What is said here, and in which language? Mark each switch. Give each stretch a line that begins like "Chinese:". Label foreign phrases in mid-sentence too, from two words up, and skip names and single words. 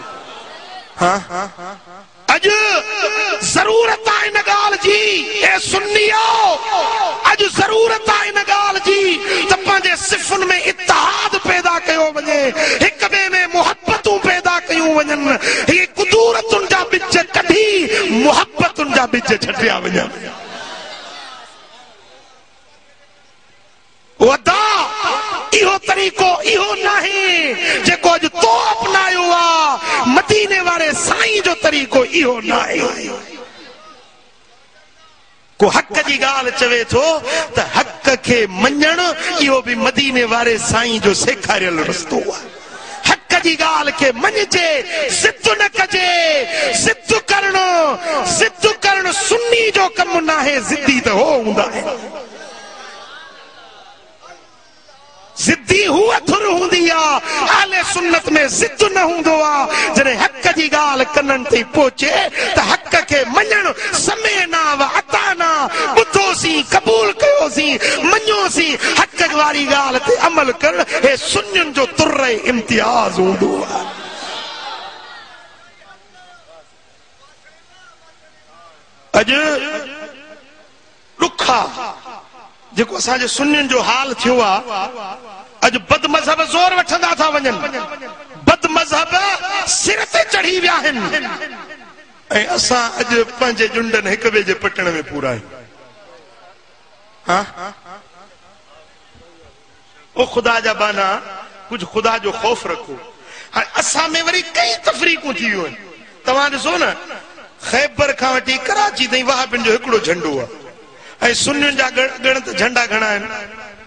Sindhi: अॼु ज़रूरत आहे इन ॻाल्हि जी, ए सुन्नियो, अॼु ज़रूरत आहे इन ॻाल्हि जी त पंहिंजे सिफ़ुनि में इत्तिहाद एक बे में मोहब्बतूं पैदा कयूं वञन ये कुदूरतुन जा बिच कढी मोहब्बतुन जा बिच छटिया वञन वदा इहो तरीक़ो इहो नहीं जेको अज तो अपनायो आ मदीने वाले साईं जो तरीक़ो इहो नहीं को हक जी गाल चवे थो त हक के मञण इहो भी मदीने वाले साईं जो सेखारियल रस्तो आहे हक जी गाल के मञजे जिद न कजे जिद करण सुन्नी जो कम ना है जिद्दी तो हो हुंदा है जिद्दी हुआ थुर हुंदी आ आले सुन्नत में जिद न हुंदो आ जने हक जी गाल कनन ते पहुचे त हक के मञण
Arabic: سمعنا وأطعنا
Sindhi: बुधोसी कबूल कयोसी मञोसी हक वारी गाल ते अमल कर हे सुन्नन जो तुर्रे इम्तियाज हुंदो आ अज रुखा जेको असांजे सुन्नियुनि जो हाल थियो आहे अज बद मजहब ज़ोर वठंदा था वञन बद मजहब सिर ते चढ़ी विया आहिनि ऐं असां अज पंहिंजे जुंडनि हिक ॿिए जे पटण में पूरा आहियूं हाँ ओ खुदा जा बाना कुछ खुदा जो खौफ रखो हाणे असां में वरी कई तफरीक़ूं थी वियूं आहिनि तव्हां ॾिसो न खैबर खां वठी कराची ताईं वहाबियुनि जो हिकिड़ो झंडो आहे ऐं सुन्नियुनि जा गण त झंडा घणा आहिनि